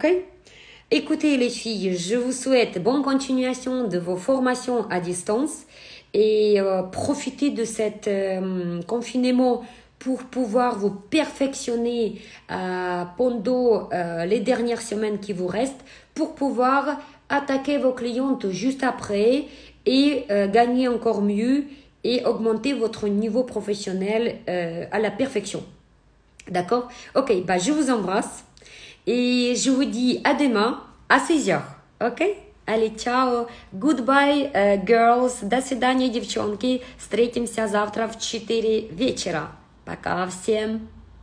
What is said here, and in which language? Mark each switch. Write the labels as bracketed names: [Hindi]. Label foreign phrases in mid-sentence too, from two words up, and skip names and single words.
[French] Écoutez les filles, je vous souhaite bonne continuation de vos formations à distance et profitez de cet confinement pour pouvoir vous perfectionner pendant les dernières semaines qui vous restent pour pouvoir attaquer vos clientes juste après et gagner encore mieux et augmenter votre niveau professionnel à la perfection. D'accord? Ok, je vous embrasse et je vous dis à demain à 6h. Ok? Allez, ciao. [English] Goodbye, girls. [Russian] До свидания, девчонки. Встретимся завтра в 4 вечера. Пока всем.